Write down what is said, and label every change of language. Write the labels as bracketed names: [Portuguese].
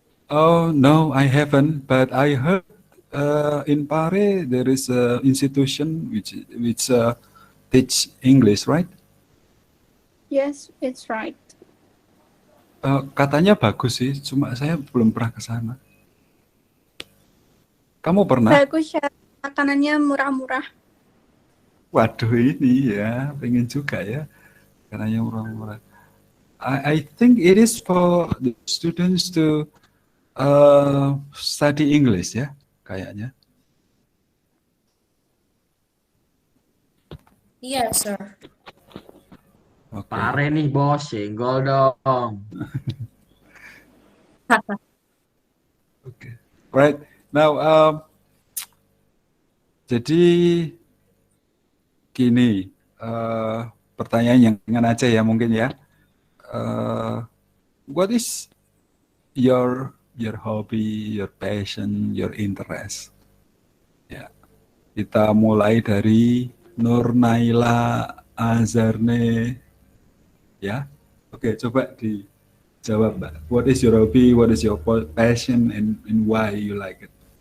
[English] Oh no, I haven't, but I heard in Pare there is a institution which teach English, right? Yes, it's right. [Indonesian] Katanya bagus sih, cuma saya belum pernah ke sana. Kamu pernah? Bagus ya, makanannya murah-murah. Waduh ini ya, pengen juga ya, katanya murah-murah. [English] I think it is for the students to study English [Indonesian] ya, kayaknya. Iya, sir. [English] Okay. [Indonesian] Pare nih bos, senggol dong. [English] Okay. Right. Now, [Indonesian] jadi gini, pertanyaan yang ringan aja ya mungkin ya. [English] What is your hobby, your passion, your interest? [Indonesian] Ya, kita mulai dari Nur Naila Azarne. Ya, oke, coba dijawab, Mbak. [English] What is your hobby? What is your passion, and why you like it?